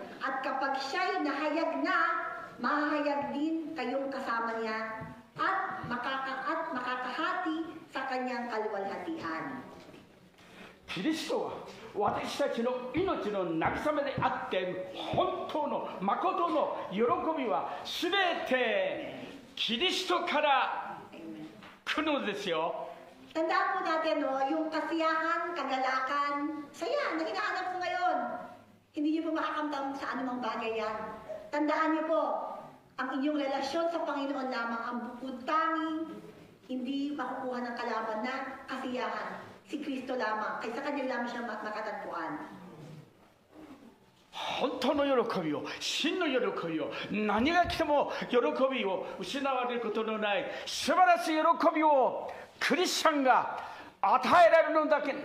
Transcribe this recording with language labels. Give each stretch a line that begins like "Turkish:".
Filipino: At kapag siya'y nahayag na, mahayag din kayong kasama niya at makakahati sa kanyang kaluwalhatian.
Japanese: キリストは私たちの命の慰めであって、本当の誠の喜びはすべてキリストから来るのですよ。
Filipino: Tandaan po natin, no, yung kasiyahan, kagalakan, saya na hinahanap ko ngayon. Hindi niyo po makakamtam sa anumang bagay yan. Tandaan niyo po, ang inyong relasyon sa Panginoon lamang ang bukod tanging hindi makukuha ng kalaban na kasiyahan. Si Kristo lamang, kaysa kanya lamang siya makatagpuan.
Japanese: 本当の喜びを、真の喜びを、何が来ても喜びを失われることのない素晴らしい喜びをクリスチャンが与えられるのだ